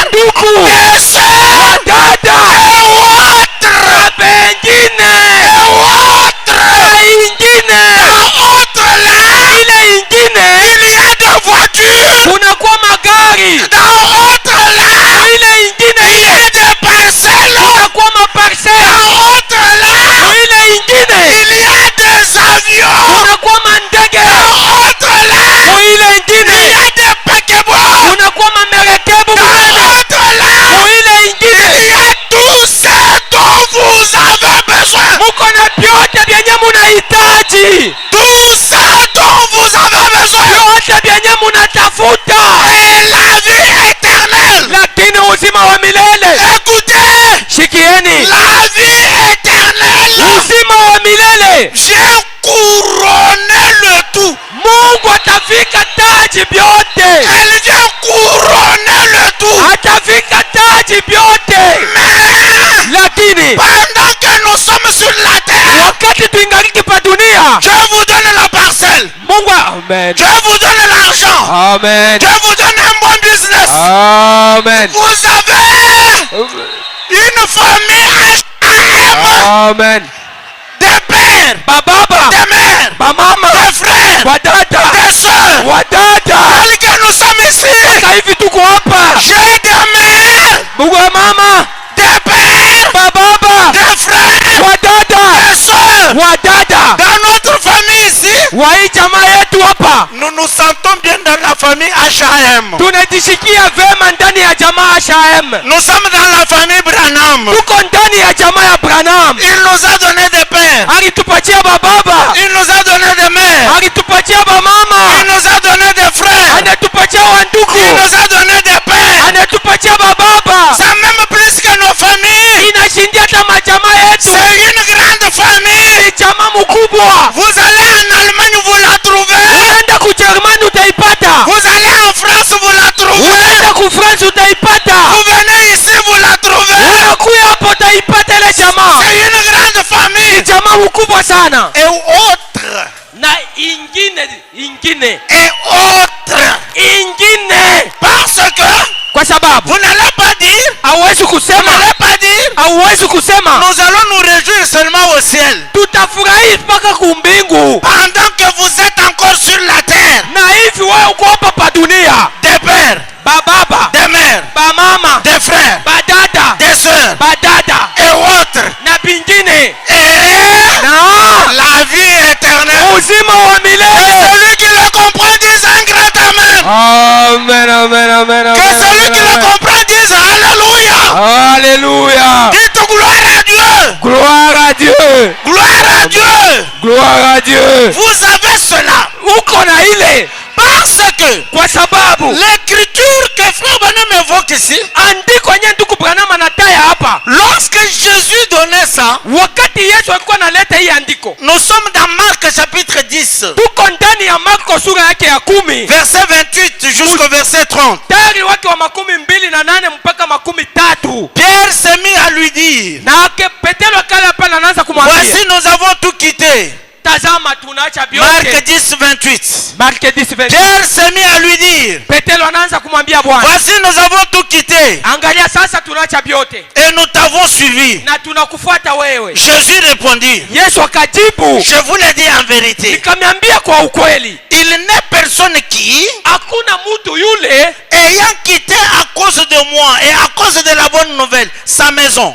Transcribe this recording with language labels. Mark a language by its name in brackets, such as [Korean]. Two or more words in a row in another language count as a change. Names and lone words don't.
[Swahili] ndugu, [French] des sœurs [Swahili] dada [French] et autres, [Swahili] na pengine [French] et autres. [Swahili] na ingine [French] Dans autres là, [Swahili] ile ingine [French] il y a des voitures. [Swahili] kunakuwa magari, [French] Dans autres là, [Swahili] ile ingine [French] il y a des parcelles. [Swahili] kunakuwa maparsela, [French] Dans autres là, [Swahili] ile ingine [French] il y a des avions. [Swahili] kunakuwa mandege, [French] Dans autres là, [Swahili] ile [French] il y [Swahili] ingine [French] a des paquebots. [Swahili] kunakuwa mamerekebu, [French] Dans autres là, [Swahili] ile ingine [French] il y a tout ce dont vous avez besoin. [Swahili] muko na vyote vyenye munahitaji, [French] Tout ce dont vous avez besoin. [Swahili] vyote vyenye munatafuta, [French] Et la vie éternelle. [Swahili] lakini uzima wa milele. [French] Écoutez, [Swahili] Shikieni, [French] la vie éternelle [Swahili] uzima wa milele. [French] vient couronner le tout. [Swahili] Mungu atafika taji vyote, [French] Elle vient couronner le tout. [Swahili] atafika taji vyote, [French] Mais [Swahili] lakini [French] pendant que nous sommes sur la terre, [Swahili] wakati tuingaliki pa dunia, [French] Dieu vous donne la parcelle. [Swahili] Mungu amen, [French] Dieu vous donne l'argent. [Swahili] amen, [French] Dieu vous donne un bon business. [Swahili] amen, [French] Vous avez une famille HAM, [Swahili] amen. [French] des pères, [Swahili] Bababa, [French] des mères, [Swahili] bamama, [French] des frères, [Swahili] wadada, [French] des sœurs. [Swahili] wadada, [French] Tels que nous sommes ici, [Swahili] sasa hivi tuko hapa, [French] j'ai des mères, [Swahili] Mungu wa mama, [French] des pères, [Swahili] bababa, [French] des frères, [Swahili] wadada, [French] des sœurs. [Swahili] wadada, [French] Dans notre famille ici, [Swahili] wa hii jamaa yetu hapa [French] nous nous sentons bien dans la famille HAM. [Swahili] tunajisikia vema ndani ya jamaa Shaem. [French] Nous sommes dans la famille Branham. [Swahili] Tuko ndani ya jamaa ya Branham. [French] Il nous a donné des pères. pères. [Swahili] alitupatia bababa, [French] Il nous a donné des mères. [Swahili] alitupatia bamama, [French] Il nous a donné des frères. [Swahili] anatupatia wandugu, [French] Il nous a donné des pères. [Swahili] anatupatia bababa. [French] Ça même plus que nos familles. [Swahili] Inashindia hata majamaa yetu. [French] C'est une grande famille. [Swahili] Ni jamaa mkubwa. [French] Vous allez en Allemagne, vous la trouvez. [Swahili] Unaenda kujerumani utaipata. [French] Vous allez en France, vous la trouvez. [Swahili] Unaenda kufrance utaipata. [French] Vous venez ici, vous la trouvez. [Swahili] Unakuya hapo utaipata ile jamaa. [French] C'est une grande [Swahili] Ni [French] famille. [Swahili] jamaa mkubwa sana. [French] Et autres. [Swahili] Na ingine [French] Et autres. Parce que [Swahili] kwa sababu [French] vous n'allez pas dire, [Swahili] hauwezi [French] vous [Swahili] kusema, [French] n'allez pas dire, [Swahili] hauwezi kusema [French] nous allons nous réjouir seulement au ciel. [Swahili] tutafurahi mpaka kumbingu, [French] Pendant que vous êtes encore sur la terre. [Swahili] na hivi wewe uko hapa pa dunia. [French] Des pères, [Swahili] Bababa, [French] des mères, [Swahili] bamama, [French] des frères, [Swahili] badada, [French] des sœurs [Swahili] badada [French] et autres. [Swahili] na bingine [French] Et [Swahili] na [French] la vie éternelle. [Swahili] uzima wa [French] Et [Swahili] milele. [French] celui qui le comprend dise un grand amen. [Swahili] Amen, amen, amen, [French] Que celui qui le comprend dise alléluia. Alléluia. Dites gloire à Dieu. Gloire à Dieu. Gloire à Dieu. Gloire à Dieu. Vous avez cela. [Swahili] Uko na ile [French] Parce que [Swahili] kwa sababu [French] l'écriture que Frère Branham évoque ici, [Swahili] andiko yenyewe ndugu Branham anataya hapa, [French] lorsque Jésus donnait ça, [Swahili] wakati Yesu alikuwa analeta hii andiko, [French] nous sommes dans Marc chapitre 10, [Swahili] tuko ndani ya Marko sura yake ya 10 [French] verset 28 jusqu'au verset 30. [Swahili] tari wake wa 28 mpaka 30. [French] Pierre s'est mis à lui dire, [Swahili] Na Petero akala hapa na anaanza kumwambia, [French] voici nous avons tout quitté. [Swahili] tazama tunaacha [French] Marc [Swahili] vyote. [French] 10, 28. Mark 10:20. Pierre s'est mis à lui dire, [Swahili] Petero anaanza kumwambia Bwana, [French] voici nous avons tout quitté [Swahili] angalia sasa tunaacha vyote [French] et nous t'avons suivi. [Swahili] na tunakufuata wewe. [French] Jésus répondit, [Swahili] Yesu akajibu, [French] je vous l'ai dit en vérité, [Swahili] nikamwambia kwa ukweli, [French] il n'est personne qui, [Swahili] hakuna mtu yule [French] ayant quitté à cause de moi et à cause de la bonne nouvelle, sa maison,